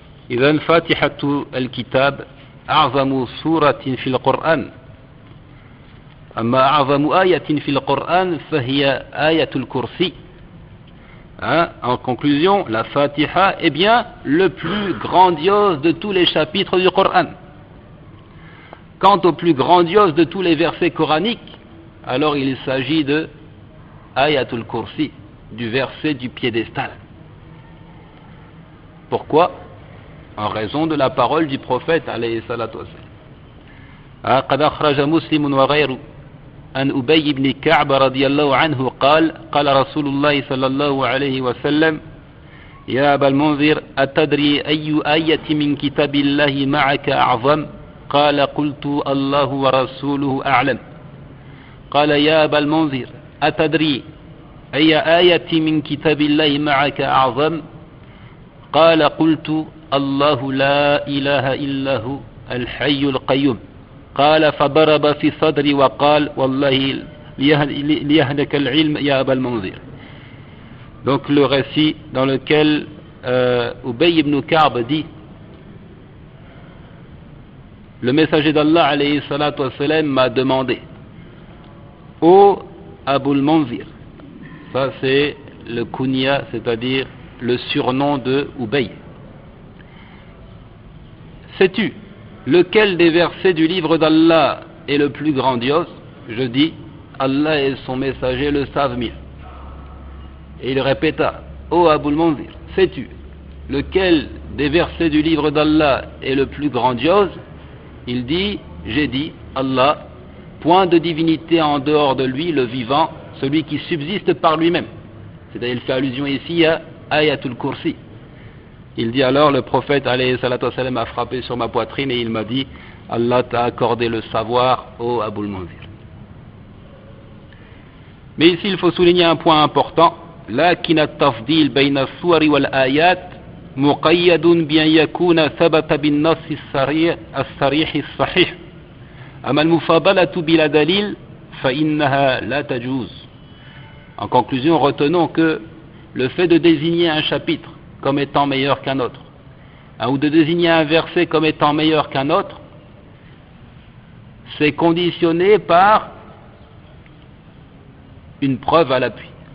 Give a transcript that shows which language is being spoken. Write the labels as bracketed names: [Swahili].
[Arabic] إذن فاتحة الكتاب أعظم سورة في القرآن أما أعظم آية في القرآن فهي آية الكرسي. [French] En conclusion, la Fatiha est bien le plus grandiose de tous les chapitres du Coran. Quant au plus grandiose de tous les versets coraniques, alors il s'agit de Ayatul Kursi, du verset du piédestal. Pourquoi? En raison de la parole du prophète alayhi salatu wassalam. [Arabic] قد أخرج مسلم وغيره عن أبي بن كعب رضي الله عنه قال رسول الله صلى الله عليه وسلم يا أبا المنذر أتدري أي آية من كتاب الله معك أعظم قال قلت الله ورسوله أعلم قال يا أبا المنذر أتدري أي آية من كتاب الله معك أعظم قال قلت الله لا إله إلا هو الحي القيوم قال فضرب في صدري وقال والله ليهلك العلم يا أبا المنذر. [French] Donc le récit dans lequel Ubay ibn Ka'b dit: le messager d'Allah alayhi salatu wassalam m'a demandé: ô Abul Munzir, ça c'est le kunya, c'est-à-dire le surnom de Ubay, sais-tu lequel des versets du livre d'Allah est le plus grandiose? Je dis: Allah et son messager le savent mieux. Et il répéta: ô Abul Munzir, sais-tu lequel des versets du livre d'Allah est le plus grandiose? Il dit: j'ai dit Allah, point de divinité en dehors de lui, le vivant, celui qui subsiste par lui-même. C'est-à-dire, il fait allusion ici à Ayatul Kursi. Il dit alors: le prophète alayhi salatu wassalam a frappé sur ma poitrine et il m'a dit: Allah t'a accordé le savoir, ô Abul Munzir. Mais ici il faut souligner un point important: [Arabic] لكن التفضيل بين الصور والآيات مقيد بأن يكون ثبت بالنص الصريح الصحيح أما المفاضلة بلا دليل فإنها لا تجوز. [French] En conclusion, retenons que le fait de désigner un chapitre comme étant meilleur qu'un autre, ou de désigner un verset comme étant meilleur qu'un autre, c'est conditionné par une preuve à l'appui.